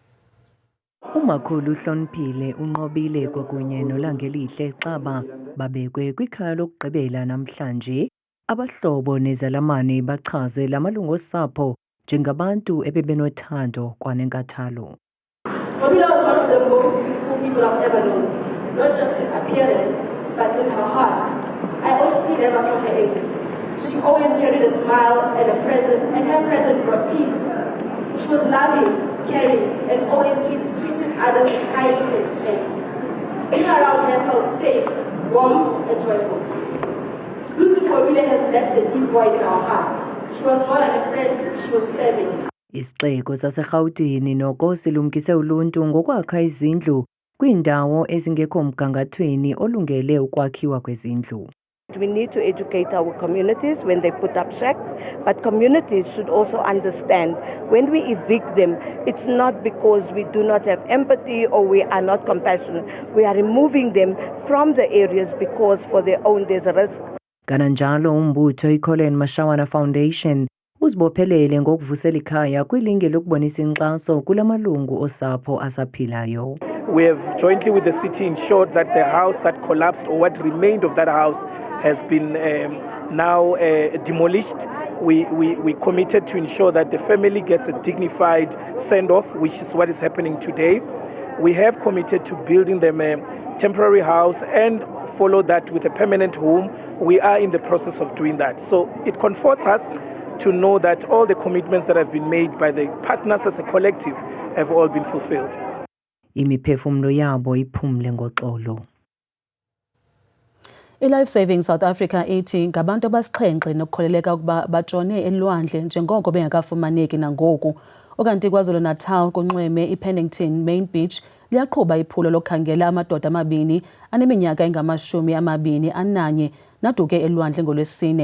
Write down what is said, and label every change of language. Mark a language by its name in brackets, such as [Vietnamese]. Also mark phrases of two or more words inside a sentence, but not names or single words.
[Xhosa] Umakhulu uhloniphile unqobile kwakunye noLangelihle Xaba babekwe kwikhaya lokugqibela namhlanje. Abahlobo nezalamane bachaze lamalungu osapho njengabantu ebebenothando kwanenkathalo. [English] Nqobile was one of the most beautiful people I've ever known, not just in appearance, but in her heart. I honestly never saw her angry. She always carried a smile and a present, and her present brought peace. She was loving, caring, and always treated others with kindness and respect. Being around her felt safe, warm, and joyful. Losing Nqobile has left a deep void in our hearts. She was more than a friend, she was family. [Xhosa] Isixeko saseGauteng noko silumkise uluntu ngokwakha izindlu kwiindawo ezingekho mgangathweni olungele ukwakhiwa kwezindlu. [English] We need to educate our communities when they put up shacks, but communities should also understand when we evict them, it's not because we do not have empathy or we are not compassionate. We are removing them from the areas because for their own there's a risk. [Xhosa] Kananjalo umbutho iColin Mashawana Foundation uzibophelele ngokuvusela ikhaya kwilinge lokubonisa inkxaso kulamalungu osapho asaphilayo. [English] We have jointly with the city ensured that the house that collapsed or what remained of that house has been now demolished. We committed to ensure that the family gets a dignified send-off, which is what is happening today. We have committed to building them a temporary house and follow that with a permanent home. We are in the process of doing that. So it comforts us to know that all the commitments that have been made by the partners as a collective have all been fulfilled. [Xhosa] Imiphefumlo yabo iphumle ngoxolo. I-Life Saving South Africa ithi ngabantu abasixhenxe nokukholeleka ukuba batshone elwandle njengoko bengakafumaneki nangoku. Okanti KwaZulu-Natal kunxweme iPennington Main Beach liyaqhuba iphulo lokhangela amadoda amabini aneminyaka engama-21 naduke elwandle ngolwesine.